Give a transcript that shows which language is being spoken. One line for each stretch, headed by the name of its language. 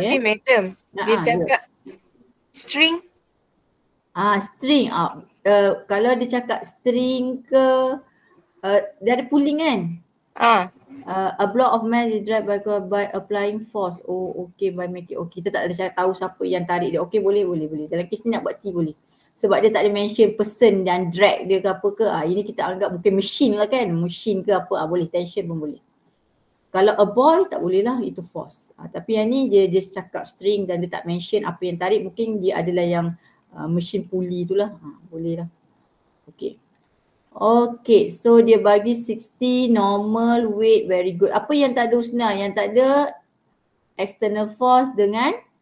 Malay: Tapi madam, dia cakap string. String. Kalau dia cakap string ke, dia ada pulling kan?
English: A block of mass is dragged by applying force.
Malay: Oh, okay,
English: by making.
Malay: Oh, kita tak ada cara tahu siapa yang tarik dia. Okay, boleh. Dalam kes ni nak buat T boleh. Sebab dia tak ada mention person dan drag dia ke apa ke. Ini kita anggap mungkin machine lah kan. Machine ke apa. Boleh. Tension pun boleh. Kalau a boy tak boleh lah, itu force. Tapi yang ni dia just cakap string dan dia tak mention apa yang tarik. Mungkin dia adalah yang machine pulley tu lah. Boleh lah. Okay. Okay, so dia bagi 60 normal weight,
English: very good.
Malay: Apa yang tak ada Husna? Yang tak ada external force dengan